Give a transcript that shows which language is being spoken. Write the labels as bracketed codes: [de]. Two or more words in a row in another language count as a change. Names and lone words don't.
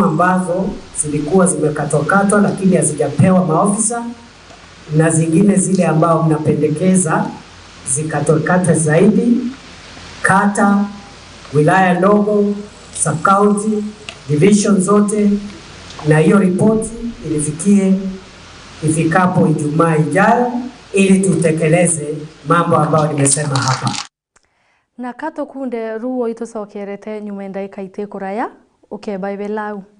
[sw] ambazo zilikuwa zimekatwa lakini hazijapewa maofisa, na zingine zile ambao mnapendekeza zikatwe zaidi, kata, wilaya ndogo, sub-county, division zote, na hiyo ripoti ilifikie ifikapo Ijumaa ijayo ili tutekeleze mambo ambayo nimesema hapa. [mer] Na kato kunde ruo itucokerete nyuma ndaika itikuraya ukebaibe lau.